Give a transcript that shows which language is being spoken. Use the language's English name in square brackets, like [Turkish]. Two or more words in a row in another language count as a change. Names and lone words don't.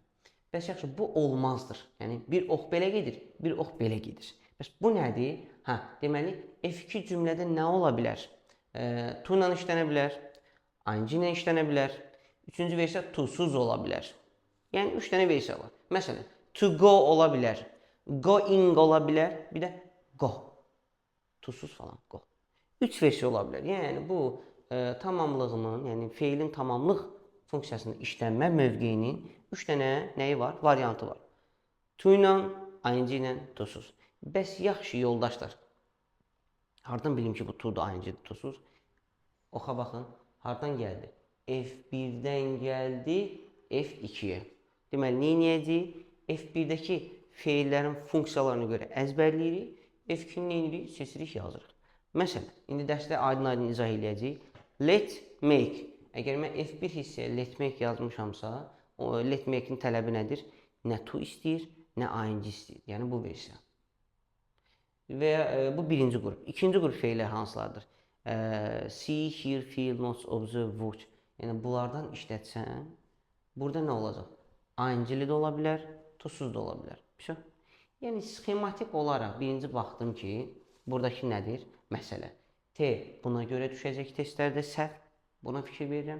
[Azerbaijani] Bəs yaxşı, bu olmazdır. Yəni, bir ox belə gedir, bir ox belə gedir. Bəs bu nədir? Deməli, F2 cümlədə nə ola bilər? To ilə işlənə bilər, ing ilə işlənə bilər. Üçüncü versiya to-suz ola bilər. Yəni, 3 dənə versiya var. Məsələn, [English] to go [Azerbaijani] ola bilər, going ola bilər, bir də go. To-suz falan, go. 3 versiya ola bilər. Yəni, bu tamamlığının, yəni feilin tamamlıq funksiyasının işlənmə mövqeyinin 3 dənə nəyi var? Variantı var. To ilə, ing ilə, to-suz. Bəs yaxşı yoldaşlar. Hardan bilim ki, bu to-dur, ing-dir, to-suz? Oxa baxın, hardan gəldi? F1-dən gəldi F2-yə. Deməli, nə edəcəyik? F1-dəki feillərin funksiyalarına görə əzbərləyirik. F2-ni nə edirik? Seçirik, yazırıq. Məsələn, indi dərsdə aydın izah edəcəyik. [English] Let, make. [Azerbaijani] Əgər mən F1 hissəyə [English] let make [Azerbaijani] yazmışamsa, o [English] let make- [Azerbaijani] in tələbi nədir? Nə to istəyir, nə ing istəyir. Yəni, bu versiya. Və bu birinci qrup. İkinci qrup feillər hansılardır? [English] See, hear, feel, notice, observe, watch. [Azerbaijani] Yəni, bunlardan işlətsən, burada nə olacaq? Ing-li də ola bilər, to-suz da ola bilər. Yəni, sxematik olaraq birinci baxdım ki, buradakı nədir? Məsələ. T buna görə düşəcək testlərdə səhv. Buna fikir verirəm.